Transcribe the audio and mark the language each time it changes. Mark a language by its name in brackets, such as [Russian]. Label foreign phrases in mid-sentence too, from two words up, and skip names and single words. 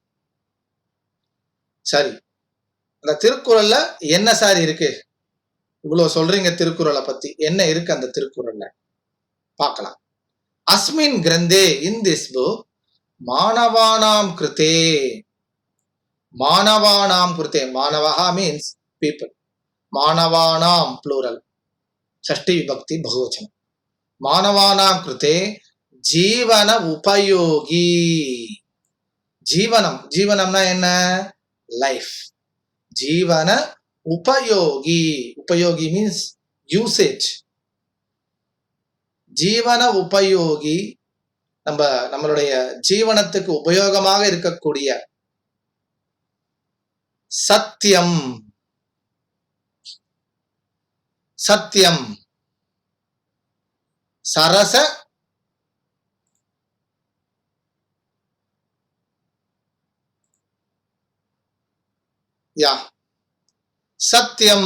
[Tamil] சரி, அந்த திருக்குறள்ல என்ன சார் இருக்கு? இவ்வளவு சொல்றீங்க திருக்குறளை பத்தி, என்ன இருக்கு அந்த திருக்குறள்ல? பார்க்கலாம். [Sanskrit] अस्मिन् ग्रन्थे, [English] in this book, [Sanskrit] मानवानां कृते. मानवानां कृते. [English] Manavaha means people. Manavanam plural. [Sanskrit] षष्ठी विभक्ति बहुवचनम्। मानवानां कृते जीवन उपयोगी. [Tamil] ஜீவனம்னா என்ன? Life. [Sanskrit] जीवन उपयोगी. [English] Upayogi means usage. [Sanskrit] जीवन उपयोगी [Tamil] நம்மளுடைய ஜீவனத்துக்கு உபயோகமாக இருக்கக்கூடிய சத்தியம். சத்தியம் சரச சத்தியம்.